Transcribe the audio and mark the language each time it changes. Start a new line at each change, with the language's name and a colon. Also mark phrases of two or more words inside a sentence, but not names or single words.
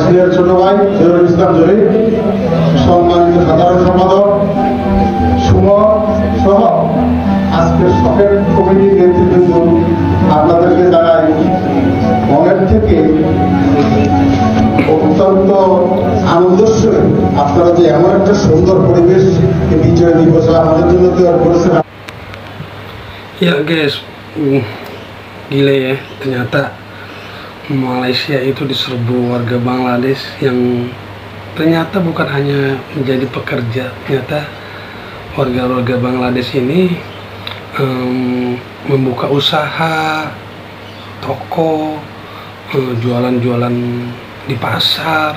Bangla: স্কুলের ছোট ভাই জহিরুল ইসলাম জহির, সম্মানিত সাধারণ সম্পাদক সুমন সহ আজকের শখের কমিটির নেতৃবৃন্দ, আপনাদেরকে জানাই মনের থেকে অত্যন্ত আনন্দের সঙ্গে আপনারা যে এমন একটা সুন্দর পরিবেশ বিজয় দিবসে আমাদের জন্য তৈরি করেছেন।
Indonesian: Ya guys, gila ya, ternyata Malaysia itu diserbu warga Bangladesh yang ternyata bukan hanya menjadi pekerja. Ternyata warga-warga Bangladesh ini membuka usaha, toko, jualan-jualan di pasar.